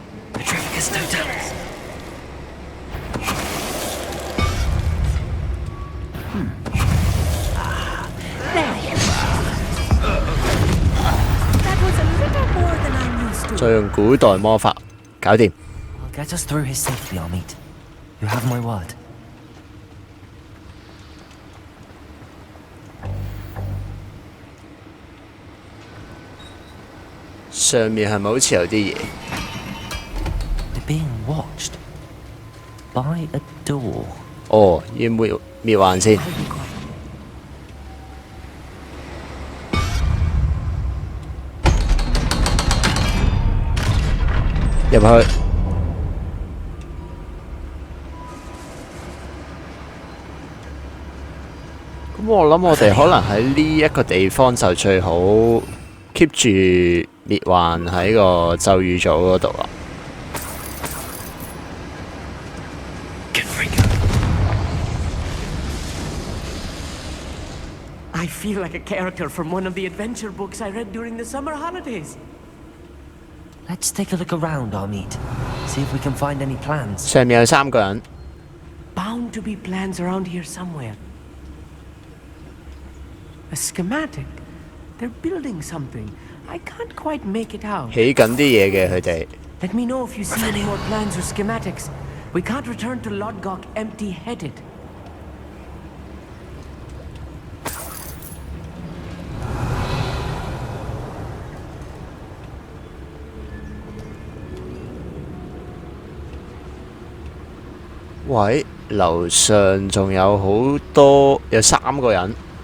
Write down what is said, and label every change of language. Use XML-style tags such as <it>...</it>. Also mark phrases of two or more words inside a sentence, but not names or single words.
<en>Petrificus totalis. There you are. That was a little more than I'm used to.</en> <yue>再用古代魔法，搞掂。</yue> <en>I'll get us through here safely, Amit. You have my word.</en> <yue>上面係咪好似有啲嘢？</yue> <en>We're being watched by a door.</en> <yue>哦，要滅幻先。入去。咁我諗我哋可能喺呢一個地方就最好 keep 住滅幻喺個咒語組嗰度啦。</yue> <en>I feel like a character from one of the adventure books I read during the summer holidays. Let's take a look around, Amit. See if we can find any plans.</en> <yue>上面有3個人。</yue> <en>Bound to be plans around here somewhere. A schematic. They're building something. I can't quite make it out.</en> <yue>起緊啲嘢嘅佢哋。</yue> <en>Let me know if you see any more plans or schematics. We can't return to Lodgok empty-headed.</en> <yue>喂，樓上仲有好多，有3個人。</yue>